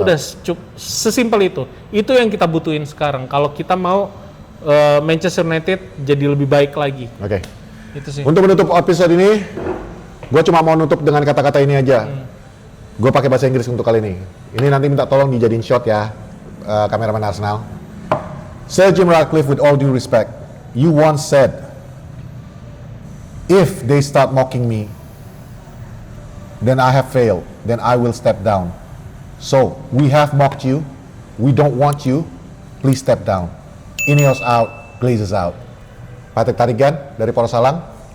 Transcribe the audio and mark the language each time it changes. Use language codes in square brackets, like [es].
[id] Udah sesimpel itu. Itu yang kita butuhin sekarang kalau kita mau Manchester United jadi lebih baik lagi. Oke. Itu sih. Untuk menutup episode ini, gue cuma mau nutup dengan kata-kata ini aja. Gue pakai bahasa Inggris untuk kali ini. Ini nanti minta tolong dijadiin shot ya, kameraman Arsenal. [en] Sir Jim Ratcliffe, with all due respect, you once said, if they start mocking me, then I have failed, then I will step down. So, we have mocked you, we don't want you, please step down. Ineos out, Glazers out. [id] Patrick Tarigan dari Porosalang.